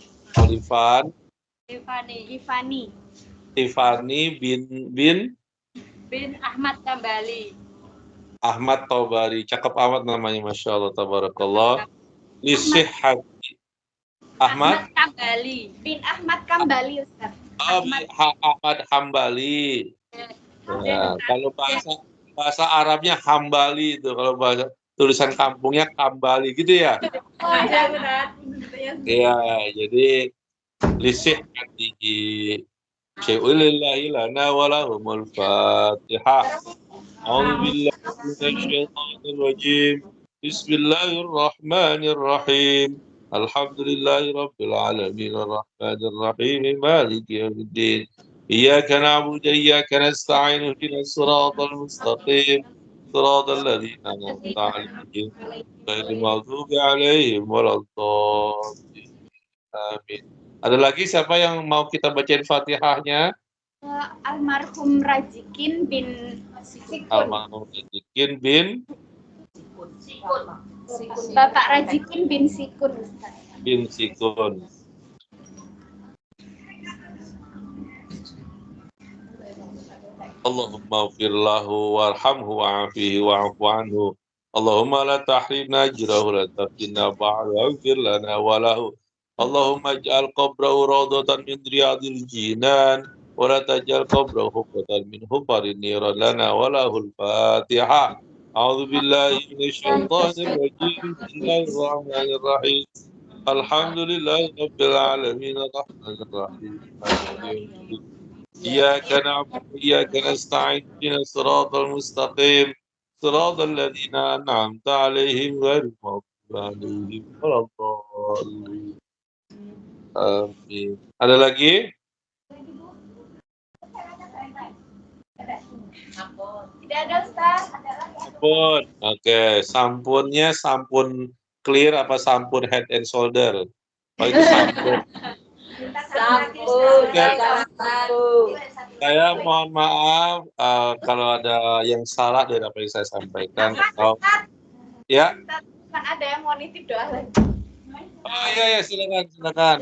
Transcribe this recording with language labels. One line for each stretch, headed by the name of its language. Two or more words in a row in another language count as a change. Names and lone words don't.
Indonesian: Tiffany bin Ahmad Kambali. Ahmad Taubari, cakep amat namanya,
Arabic: ما شاء الله، تبارك الله. Lisihati Ahmad
Indonesian: Kambali, bin Ahmad Kambali, Ustaz. Ahmad Hambali. Ya, kalau bahasa Arabnya Hambali itu, kalau bahasa tulisan kampungnya Kambali gitu ya. Oh iya benar. Iya, jadi
Arabic: لصحته شيء لله لنا ولهم الفاتحة. أعوذ بالله من الشيطان الرجيم. بسم الله الرحمن الرحيم. الحمد لله رب العالمين الرحمن الرحيم مالك يوم الدين. إياك نعبد وإياك نستعين اهدنا الصراط المستقيم. صراط الذين أنعمت عليهم غير المغضوب عليهم ولا الضالين. Amin.
Indonesian: Ada lagi siapa yang mau kita bacain Fatihahnya? Almarhum Rajikin bin Sikun. Almarhum Rajikin bin Bapak Rajikin bin Sikun. Sikun.
Arabic: اللهم اغفر له وارحمه وعافه واعف عنه. اللهم لا تحرمنا أجره ولا تفتنا بعده اغفر لنا وله. اللهم اجعل قبره روضة من رياض الجنان ولا تجعل قبره حفرة من حفر النيران لنا وله الفاتحة. أعوذ بالله من الشيطان الرجيم. بسم الله الرحمن الرحيم. الحمد لله رب العالمين الرحمن الرحيم. إياك نعبد وإياك نستعين اهدنا الصراط المستقيم. صراط الذين أنعمت عليهم غير المغضوب عليهم ولا الضالين.
Indonesian: Amin. Ada lagi? Tidak ada Ustaz. Sampun. Oke, sampunnya sampun clear apa sampun head and shoulder? Oh, itu sampun. Saya mohon maaf kalau ada yang salah dari apa yang saya sampaikan. Oh, ya. Kan ada yang mau nitip doa lagi. Oh iya silakan.